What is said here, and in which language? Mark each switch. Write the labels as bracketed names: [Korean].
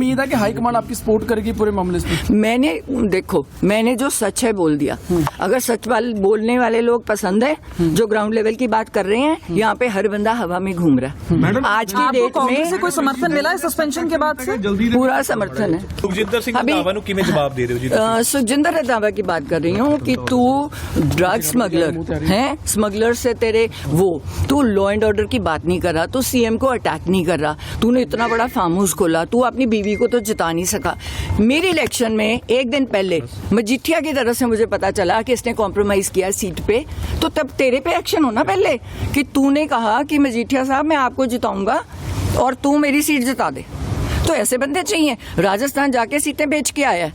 [Hindi] उम्मीद है कि हाईकमान आपकी सपोर्ट करेगी पूरे मामले में। मैंने देखो, मैंने जो सच है बोल दिया। अगर सच बोलने वाले लोग पसंद है, जो ग्राउंड लेवल की बात कर रहे हैं, यहाँ पे हर बंदा हवा में घूम रहा है। आज की डेट में कोई समर्थन मिला है सस्पेंशन के बाद से? पूरा समर्थन है। [Punjabi] सुखजिंदर सिंह रंधावा ਨੂੰ ਕਿਵੇਂ ਜਵਾਬ ਦੇ ਰਹੇ ਹੋ ਜੀ? [Hindi] सुखजिंदर रंधावा की बात कर रही हूँ कि तू ड्रग स्मगलर है, स्मगलर से तेरे वो, तू लॉ एंड ऑर्डर की बात नहीं कर रहा, तू सीएम को अटैक नहीं कर रहा, तूने इतना बड़ा फार्म हाउस खोला, तू अपनी बीवी को तो जिता नहीं सका। मेरी इलेक्शन में एक दिन पहले मजीठिया की तरफ से मुझे पता चला कि इसने कॉम्प्रोमाइज किया सीट पे, तो तब तेरे पे एक्शन होना पहले, कि तूने कहा कि मजीठिया साहब मैं आपको जिताऊंगा और तू मेरी सीट जिता दे। तो ऐसे बंदे चाहिए। राजस्थान जाके सीटें बेच के आया है।